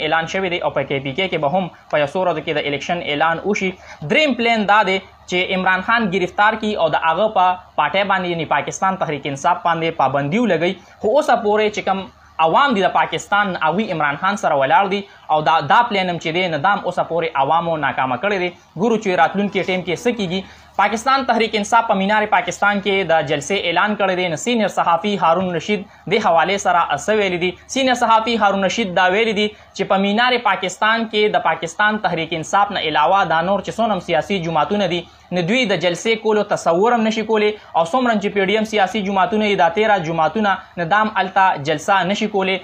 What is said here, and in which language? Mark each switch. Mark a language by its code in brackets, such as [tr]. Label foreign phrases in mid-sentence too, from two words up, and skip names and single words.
[ps] اعلان شوی دی او په کې پی کې به هم په یو څو ورځو کې د الیکشن اعلان وشي دریم پلان دا دی چې عمران خان گرفتار کی او د هغه په پاټۍ باندې یعنی پاکستان تحریک انصاف باندې پابندي ولګوي خو اوسه پورې چې کوم عوام دي د پاکستان هغوی عمران خان سره ولاړ دي او دا پلان هم چې دی نه دا هم اوسه پورې عوامو ناکامه کړی دی ګورو چې راتلونکي ټیم کې څه کیږي पाकिस्तान तहरीक इंसाफ په مینار پاکستان کې د جلسې اعلان کړی دی. سینیئر صحافي هارون رشید د حوالې سره څه ویلي دي؟ سینیئر صحافي هارون رشید دا ویلي دي چې په مینار پاکستان کې د پاکستان تحریک انصاف نه علاوه دا نور چې څومره سیاسي جماعتونه دي نه دوی د جلسې کولو تصور هم نشي کولی، او څومره چې پی ډي ایم سیاسي جماعتونه دا 13 جماعتونه نه دام الته جلسه نشي کولی.